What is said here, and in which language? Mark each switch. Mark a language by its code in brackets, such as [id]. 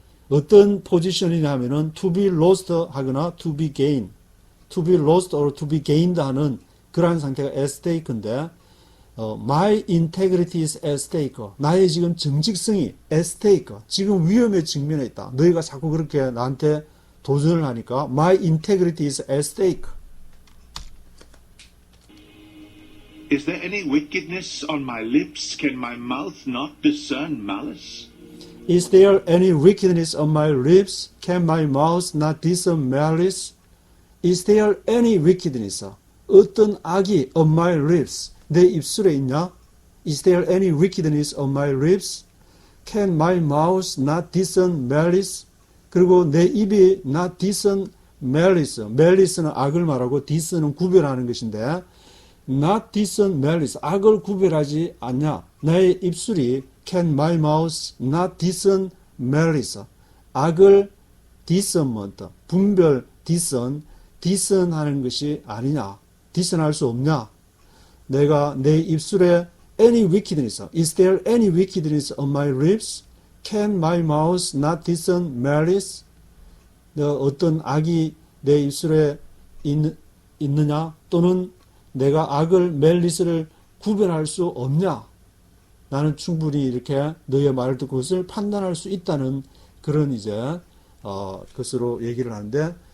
[ko] 어떤 포지션이냐 하면은 [en] to be lost [ko] 하거나 [en] to be gained. to be lost or to be gained [ko] 하는 그러한 상태가 [en] at stake [ko] 인데 [en] my integrity is at stake. [ko] 나의 지금 정직성이 [en] at stake. [ko] 지금 위험에 직면해 있다. 너희가 자꾸 그렇게 나한테 도전을 하니까 [en] my integrity is at stake. Is there any wickedness on my lips? Can my mouth not discern malice? Is there any wickedness on my lips? Can my mouth not discern malice? Is there any wickedness? [ko] 어떤 악이 [en] on my lips? [ko] 내 입술에 있냐? [en] Is there any wickedness on my lips? Can my mouth not discern malice? [ko] 그리고 내 입이 [en] not discern malice. [ko] malice는 악을 말하고 discern은 구별하는 것인데 [en] not discern malice. [ko] 악을 구별하지 않냐? 나의 입술이 [en] can my mouth not discern malice. [ko] 악을 discernment, 분별, discern하는 것이 아니냐? discern할 수 없냐? 내가 내 입술에 [en] any wickedness, is there any wickedness on my lips? Can my mouth not discern malice? [ko] 어떤 악이 내 입술에 있느냐? 또는 내가 악을 malice를 구별할 수 없냐? 나는 충분히 이렇게 너의 말을 듣고 그것을 판단할 수 있다는 그런 것으로 얘기를 하는데